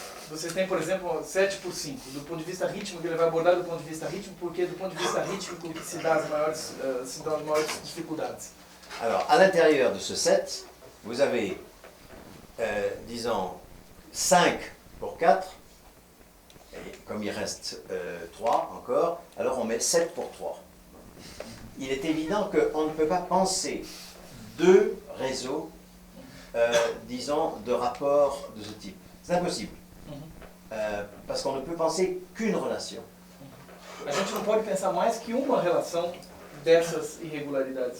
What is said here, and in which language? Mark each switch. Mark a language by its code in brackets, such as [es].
[pt] Você tem, por exemplo, 7 por 5. Do ponto de vista rítmico, ele vai abordar do ponto de vista rítmico, porque do ponto de vista rítmico que se dão as maiores dificuldades. [fr] Alors, à l'intérieur de ce 7, vous avez, disons, 5 pour 4, et comme il reste 3 encore, alors on met 7 pour 3. Il est évident qu'on ne peut pas penser 2 réseaux, disons, de rapports de ce type. C'est impossible. Parce qu'on ne peut penser qu'une relation. [pt] A gente não pode pensar mais que uma relação dessas irregularidades.